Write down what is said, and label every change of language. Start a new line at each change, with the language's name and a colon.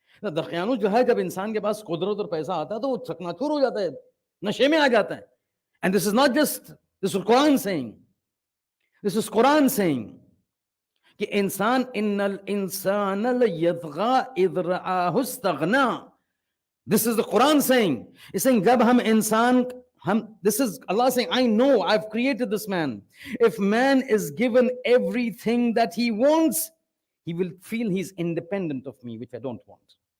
Hindi: Now, the Qiyanus जो है जब इंसान के पास कुदरत और पैसा आता है तो वो चकनाचूर हो जाता है, नशे में आ जाता है.
English: And this is not just, this is Quran saying. This is Quran saying
Hindi: कि इंसान
Arabic: इन्नल इंसान लयतगा इज़ रआहु इस्तगना.
English: This is the Quran saying. It's saying
Hindi: जब हम इंसान
English: this is Allah saying, I know I've created this man. If man is given everything that he wants, he will feel he's independent of me, which I don't want.